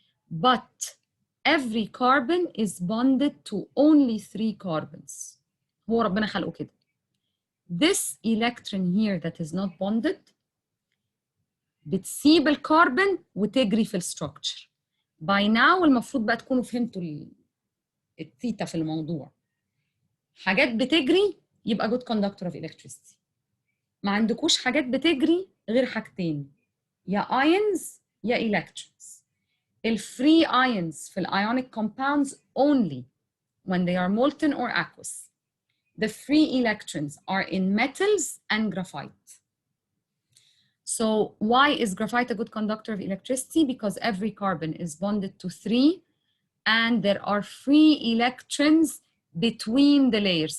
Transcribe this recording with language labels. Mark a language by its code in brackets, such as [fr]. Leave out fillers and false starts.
[en] But every carbon is bonded to only 3 carbons. [ar] هو ربنا خلقه كده. [en] This electron here that is not bonded [ar] بتسيب الكربون وتجري في الستراكشر. [en] By now [ar] المفروض بقى تكونوا فهمتوا الثيتا في الموضوع. حاجات بتجري يبقى [en] good conductor of electricity. [ar] ما عندكوش حاجات بتجري غير حاجتين، يا ions يا electrons. [en] الفري ions في ionic compounds only when they are molten or aqueous. The free electrons are in metals and graphite. So why is graphite a good conductor of electricity? Because every carbon is bonded to 3 and there are free electrons between the layers.